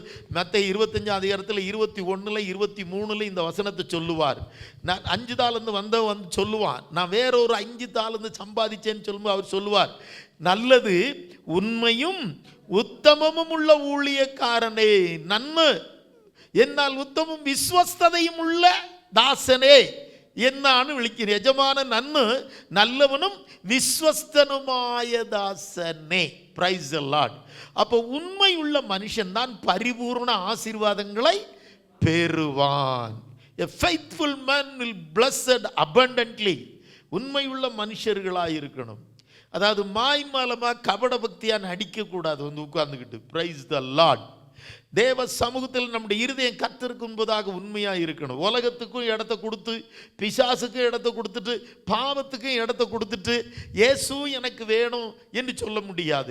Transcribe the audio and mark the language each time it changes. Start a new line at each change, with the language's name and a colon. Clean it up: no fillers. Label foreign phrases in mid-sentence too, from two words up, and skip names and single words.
Tamil: மத்தேயு 25 அதிகாரத்தில் 21, 23 இந்த வசனத்தை சொல்லுவார். நான் 5 தாலந்து வந்து சொல்லுவான், நான் வேற ஒரு 5 தாலந்து சம்பாதிச்சேன்னு சொல்லும்போது அவர் சொல்லுவார், நல்லது உண்மையும் உத்தமமும் உள்ள ஊழியக்காரனே, நன்மை
Malayalam: എന്നാൽ ഉത്തമവും വിശ്വസ്തതയും ഉള്ള ദാസനെ എന്നാണ് വിളിക്കുന്നത്. യജമാനൻ നന്ന് നല്ലവനും വിശ്വസ്തനുമായ ദാസനെ.
English: Praise the Lord.
Tamil: அப்போது உண்மையுள்ள மனுஷன் தான் பரிபூரண ஆசீர்வாதங்களை பெறுவான்.
English: A faithful man will blessed abundantly.
Tamil: உண்மையுள்ள மனுஷர்களாக இருக்கணும். அதாவது மாய்மாலமாக கபட பக்தியாக நடிக்கக்கூடாது வந்து உட்கார்ந்துக்கிட்டு.
English: Praise the Lord.
Tamil: தேவ சமூகத்தில் நம்முடைய இருதயம் கர்த்தருக்கு முன்பதாக உண்மையாக இருக்கணும். உலகத்துக்கும் இடத்த கொடுத்து, பிசாசுக்கும் இடத்த கொடுத்துட்டு, பாவத்துக்கும் இடத்த கொடுத்துட்டு இயேசு எனக்கு வேணும் என்று சொல்ல முடியாது.